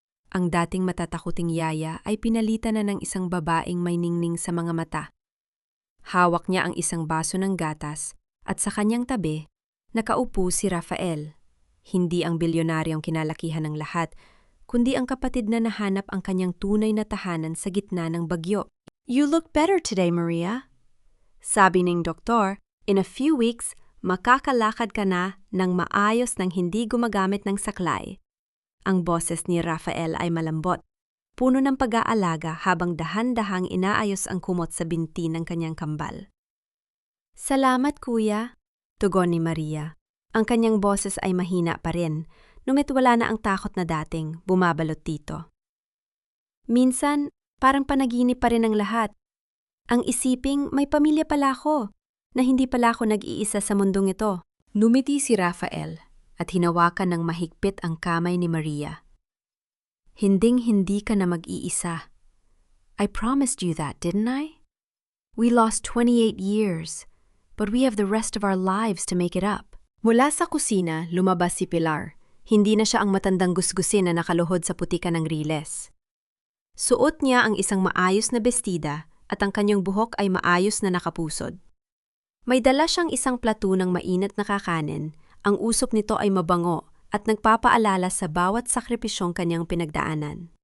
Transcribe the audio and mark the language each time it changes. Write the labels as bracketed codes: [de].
[tl] Ang dating matatakuting yaya ay pinalitan na ng isang babaeng may ningning sa mga mata. Hawak niya ang isang baso ng gatas at sa kanyang tabi, nakaupo si Rafael. Hindi ang bilyonaryong kinalakihan ng lahat, kundi ang kapatid na nahanap ang kanyang tunay na tahanan sa gitna ng bagyo. [en] "You look better today, Maria." [tl] Sabi ng doktor, [en] "In a few weeks, [tl] makakalakad ka na ng maayos nang hindi gumagamit ng saklay." Ang boses ni Rafael ay malambot, puno ng pag-aalaga habang dahan-dahang inaayos ang kumot sa binti ng kanyang kambal. "Salamat, kuya," tugon ni Maria. Ang kanyang boses ay mahina pa rin, ngunit wala na ang takot na dating bumabalot dito. "Minsan, parang panaginip pa rin ang lahat. Ang isiping may pamilya pala ako, na hindi pala ako nag-iisa sa mundong ito." Numiti si Rafael at hinawakan ng mahigpit ang kamay ni Maria. "Hinding-hindi ka na mag-iisa. [en] I promised you that, didn't I? We lost 28 years, but we have the rest of our lives to make it up." [tl] Mula sa kusina, lumabas si Pilar. Hindi na siya ang matandang gusgusin na nakaluhod sa putika ng riles. Suot niya ang isang maayos na bestida at ang kanyang buhok ay maayos na nakapusod. May dala siyang isang plato ng mainit na kakanin, ang usok nito ay mabango at nagpapaalala sa bawat sakripisyong kanyang pinagdaanan.